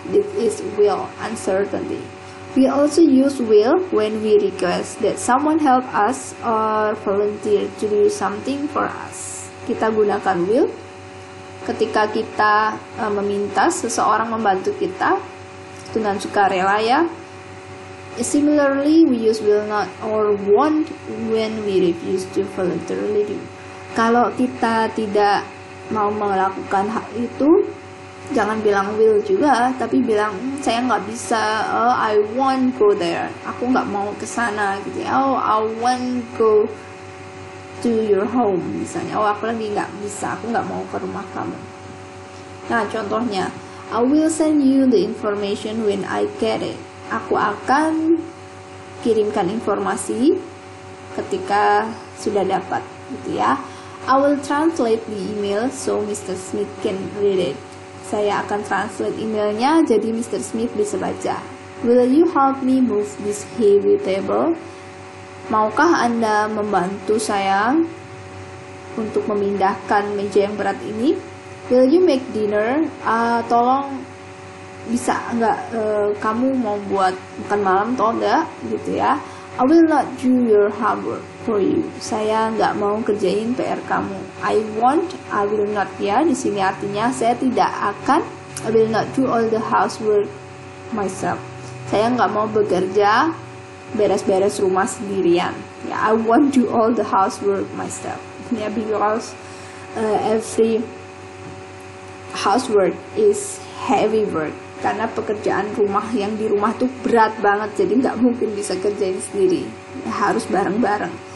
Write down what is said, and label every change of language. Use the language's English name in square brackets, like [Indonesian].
[English] This is will, uncertainty. We also use will when we request that someone help us or volunteer to do something for us. [Indonesian] Kita gunakan will ketika kita meminta seseorang membantu kita dengan sukarela ya. [English] Similarly, we use will not or won't when we refuse to voluntarily do. [Indonesian] Kalau kita tidak mau melakukan hal itu, jangan bilang will juga, tapi bilang saya nggak bisa. [English] I won't go there. [Indonesian] Aku nggak mau ke sana gitu ya. [English] I won't go to your home [Indonesian] misalnya. Aku lagi nggak bisa. Aku nggak mau ke rumah kamu. Nah, contohnya, [English] I will send you the information when I get it. [Indonesian] Aku akan kirimkan informasi ketika sudah dapat gitu ya. [English] I will translate the email so Mr. Smith can read it. [Indonesian] Saya akan translate emailnya jadi Mr. Smith bisa baca. [English] Will you help me move this heavy table? [Indonesian] Maukah Anda membantu saya untuk memindahkan meja yang berat ini? [English] Will you make dinner? [Indonesian] Tolong bisa nggak kamu mau buat makan malam atau enggak gitu ya. [English] I will not do your homework for you. [Indonesian] Saya nggak mau kerjain PR kamu. [English] I will not [Indonesian] ya. Di sini artinya saya tidak akan. [English] I will not do all the housework myself. [Indonesian] Saya nggak mau bekerja beres-beres rumah sendirian. Ya, [English] I won't do all the housework myself. [Indonesian] Ya, [English] because every housework is heavy work, [Indonesian] karena pekerjaan rumah yang di rumah tuh berat banget, jadi nggak mungkin bisa kerjain sendiri, harus bareng-bareng.